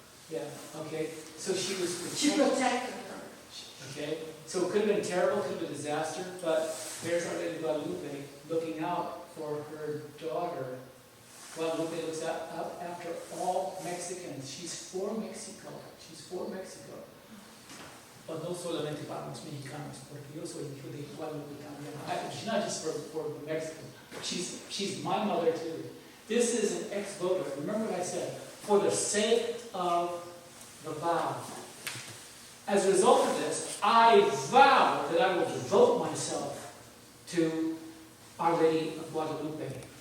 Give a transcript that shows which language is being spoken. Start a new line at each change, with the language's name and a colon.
English: Yeah. Okay. So she was. She protected her. Okay. So it could have been terrible, could have been a disaster, but there's Our Lady of Guadalupe looking out for her daughter. Guadalupe looks out after all Mexicans. She's for Mexico. She's for Mexico.
Spanish: But no solamente para los mexicanos, porque yo soy hijo de Guadalupe también.
English: She's not just for Mexico. She's my mother too. This is an ex voto. Remember what I said? For the sake of the vow. As a result of this, I vow that I will devote myself to Our Lady of Guadalupe.